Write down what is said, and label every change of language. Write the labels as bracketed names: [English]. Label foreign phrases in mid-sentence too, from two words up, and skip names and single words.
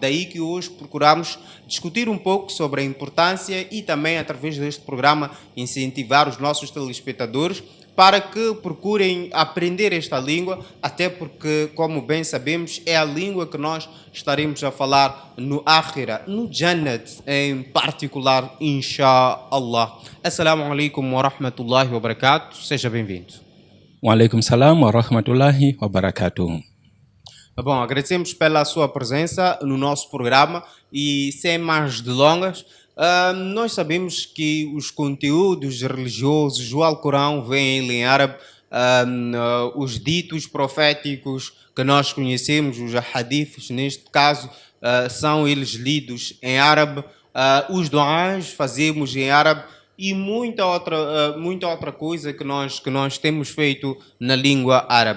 [Portuguese] Daí que hoje procuramos discutir um pouco sobre a importância e também, através deste programa, incentivar os nossos telespectadores para que procurem aprender esta língua, até porque, como bem sabemos, é a língua que nós estaremos a falar no Akhira, no Jannat em particular, [Arabic] inshallah. السلام عليكم ورحمة الله وبركاته. [Portuguese] Seja bem-vindo. [Arabic] وعليكم السلام ورحمة الله وبركاته. [Portuguese] Bom, agradecemos pela sua presença no nosso programa e, sem mais delongas, nós sabemos que os conteúdos religiosos, o Alcorão vem em árabe, os ditos proféticos que nós conhecemos, os hadiths, neste caso, são eles lidos em árabe, os duás fazemos em árabe e muita outra coisa que nós temos feito na língua árabe.